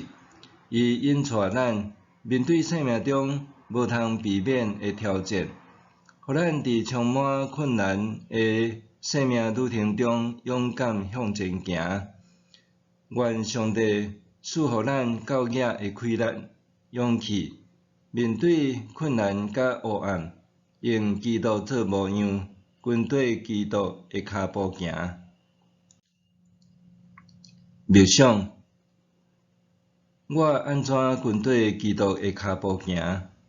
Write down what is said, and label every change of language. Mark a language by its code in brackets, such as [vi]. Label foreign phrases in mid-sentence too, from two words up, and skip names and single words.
[nan] 伊引带咱面对生命中无通避免的挑战，互咱伫充满困难的生命旅程中勇敢向前行。愿上帝赐予咱够野的气力、勇气，面对困难甲黑暗，用基督做模样，跟对基督的脚步行。默想。我安怎跟对基督的脚步行？